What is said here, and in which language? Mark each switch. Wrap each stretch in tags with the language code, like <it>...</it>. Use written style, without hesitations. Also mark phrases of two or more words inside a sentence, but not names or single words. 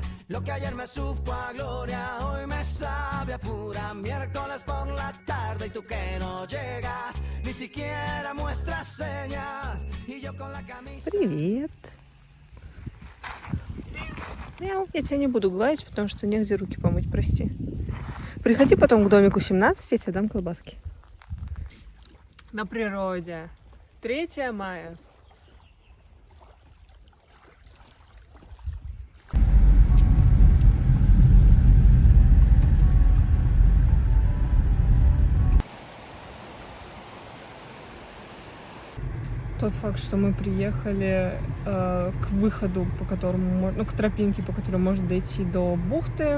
<es>Lo que ayer me supo a gloria, hoy me sabe a pura. Miércoles por la tarde y tú que no llegas, ni siquiera muestras señas. Y yo con la camisa...</es> <ru>Привет. Мяу. Я тебя не буду гладить, потому что негде руки помыть, прости. Приходи потом к домику 17, я тебе дам колбаски. На природе. 3 мая. Тот факт, что мы приехали к выходу, по которому, к тропинке, по которой можно дойти до бухты.</ru>